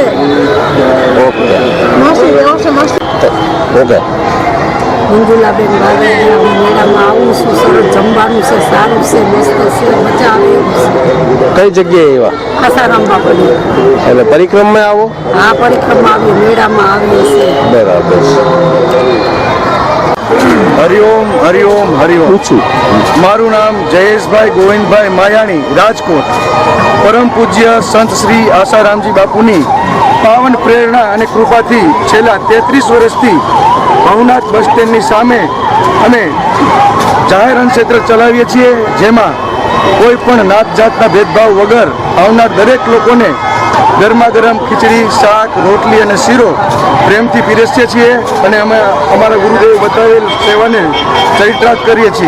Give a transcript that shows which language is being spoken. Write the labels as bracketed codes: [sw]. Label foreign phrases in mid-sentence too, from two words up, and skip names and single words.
[gu] ઓકે ઓકે મંજુલાબેન મેળામાં આવું છું, સરસ જમવાનું છે, સારું છે, મસ્ત છે, મજા આવે એવું છે। કઈ જગ્યાએ એવા આસારામ બાપુની એટલે પરિક્રમા આવો? હા, પરિક્રમા આવીએ, મેળામાં આવીએ છીએ। બરાબર। હરિઓમ હરિઓમ હરિઓમ। મારૂ નામ જયેશભાઈ ગોવિંદભાઈ માયાણી, રાજકોટ। પરમ પૂજ્ય સંત શ્રી આસારામજી બાપૂની પાવન પ્રેરણા અને કૃપાથી છેલ્લા 33 વર્ષથી ભવનાથ બસ સ્ટેન્ડની સામે અમે જાહેર અન્નક્ષેત્ર ચલાવીએ છીએ, જેમાં કોઈ પણ નાત જાતના ભેદભાવ વગર આવનાર દરેક લોકોને ગરમા ગરમ ખીચડી, શાક, રોટલી અને શીરો પ્રેમથી પીરસીએ છીએ અને અમે અમારા ગુરુદેવે બતાવેલ સેવાને ચરિતાર્થ કરીએ છીએ।